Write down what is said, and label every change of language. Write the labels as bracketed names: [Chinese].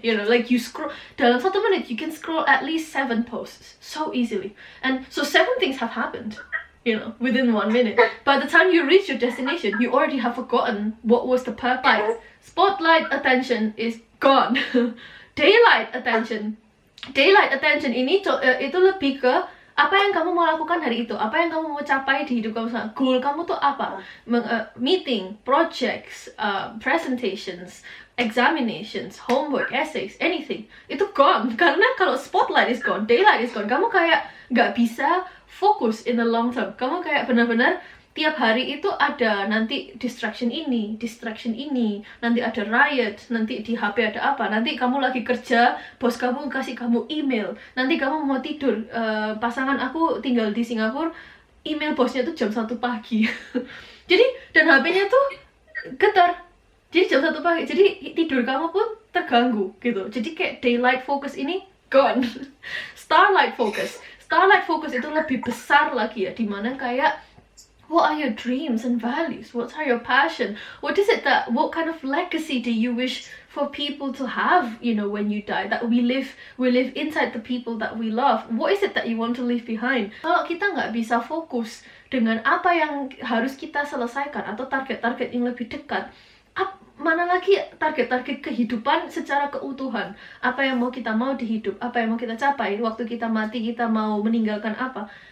[English] You know, like you scroll, [Indonesian] dalam 1 menit [English] you can scroll at least 7 posts so easily. And so 7 things have happened, you know, within 1 minute. By the time you reach your destination, you already have forgotten what was the purpose. Spotlight attention is gone. [Indonesian] Daylight attention ini itu lebih ke apa yang kamu mau lakukan hari itu, apa yang kamu mau capai di hidup kamu. Goal kamu tuh apa? [English] Meeting, projects, presentations, examinations, homework, essays, anything. Itu gone. [Indonesian] Karena kalau [English] spotlight is gone, daylight is gone, [Indonesian] kamu kayak nggak bisa fokus [English] in the long term. [Indonesian] Kamu kayak benar-benar tiap hari itu ada nanti distraction ini, nanti ada riot, nanti di HP ada apa, nanti kamu lagi kerja, bos kamu kasih kamu email, nanti kamu mau tidur, pasangan aku tinggal di Singapura, email bosnya tuh jam 1 pagi. Jadi, dan HP-nya tuh getar, jadi jam 1 pagi, jadi tidur kamu pun terganggu gitu. Jadi kayak daylight focus ini gone. Starlight focus itu lebih besar lagi ya, dimana kayak [English] what are your dreams and values? What are your passion? What what kind of legacy do you wish for people to have, you know, when you die? That we live inside the people that we love. What is it that you want to leave behind? [Indonesian] Kalau kita nggak bisa fokus dengan apa yang harus kita selesaikan atau target-target yang lebih dekat, mana lagi target-target kehidupan secara keutuhan? Apa yang kita mau di hidup? Apa yang mau kita capai? Waktu kita mati, kita mau meninggalkan apa?